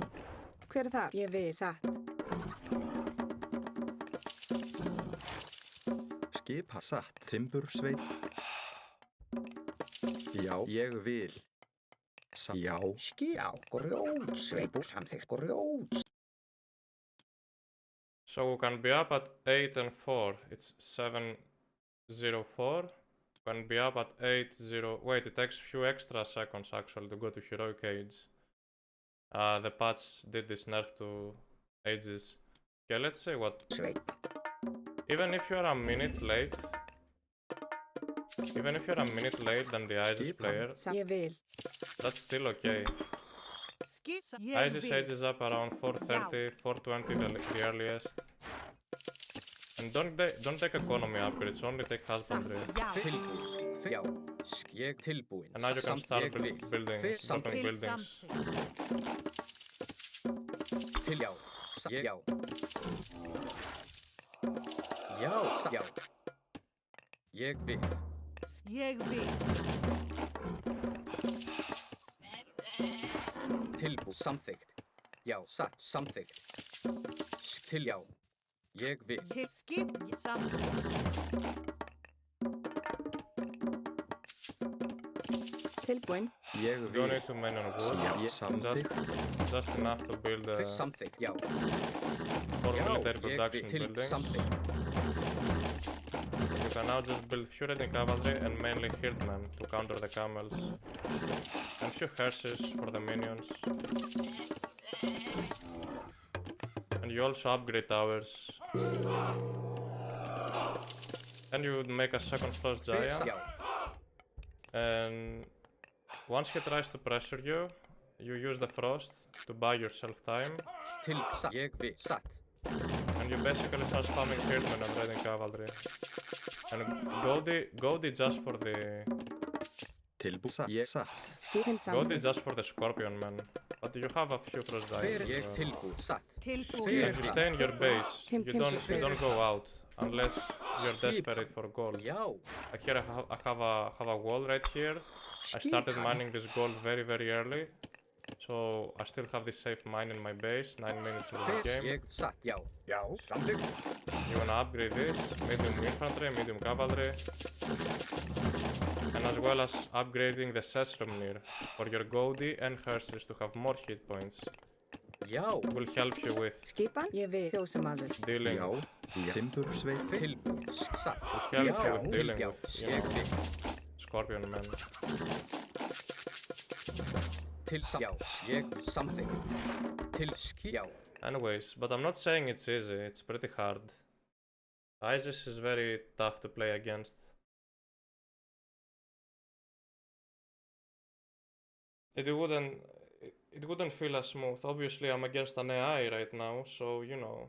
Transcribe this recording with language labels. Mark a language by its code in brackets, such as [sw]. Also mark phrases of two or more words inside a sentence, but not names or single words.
[is] Hver þar? Ég vil, satt. Skipa satt, timbursveit. Já, ég vil. Já. Já, grjótsveinn. Samþykkt. Grjóts. [en] So we can be up at 8 and 4. It's 7:04. Can be up at 8:0. Wait, it takes few extra seconds actually to go to heroic age. The patch did this nerf to ages. Okay, let's say what. Even if you're a minute late. Even if you're a minute late than the ISIS player, [is] Ég vil. [en] that's still okay. ISIS age is up around 4:30, 4:20 the earliest. And don't take economy upgrades, only take husbandry. [is] Tilbúin. Já. Ég tilbúin. [en] And now you can start building, dropping [is] Til [en] buildings. [is] Til já. Ég já. Já, já. Ég vil. Ég vil. Tilbúin. Samþykkt. Já, satt. Samþykkt. Til já. Ég vil. Til skip samt. Tilbúin. Ég [en] You don't [is] vil. [en] need too many on wood. [is] Já, samþykkt. [en] Just enough to build [is] Samþykkt. Já. [en] for [is] Já, [en] military [is] ég [en] production [is] vil. Til [en] buildings. [is] samþykkt. [en] You can now just build few raiding cavalry and mainly herdmen to counter the camels. And few hearses for the minions. And you also upgrade towers. And you would make a second frost giant. [is] Já. [en] And once he tries to pressure you, you use the frost to buy yourself time. [is] Til satt. Ég vil. Satt. [en] And you basically start spamming herdmen and raiding cavalry. And Goldie just for the [is] Tilbúin satt, ég satt. Skipin [en] Goldie [is] samþykkt. [en] just for the scorpion man. But you have a few frost [is] Hver [en] giants. [is] ég tilbúin. Satt. Tilbúin. [en] And you stay in your base. You don't go out unless you're desperate for gold. [is] Já. [en] Like here I have a wall right here. I started mining this gold very early. So I still have this safe mine in my base, 9 minutes into the [is] Hver [en] game. [is] ég satt. Já. Já, samþykkt. [en] You wanna upgrade this, medium infantry, medium cavalry. And as well as upgrading the Sesrumnir for your Goldie and Hearses to have more hit points. [is] Já. [en] Will help you with [is] Skipan. Ég vil, fjósamaður. [en] dealing. [is] Já, timbursveit. Tilbúin. Satt. [en] Will help [is] Já. [en] you with dealing [is] Já. [en] with, you [is] Ég [en] know, [is] vil. [en] Scorpion men. [is] Til satt. Já. Ég vil. Samþykkt. Til já. [en] Anyways, but I'm not saying it's easy, it's pretty hard. ISIS is very tough to play against. it wouldn't feel as smooth. Obviously, I'm against an AI right now, so you know.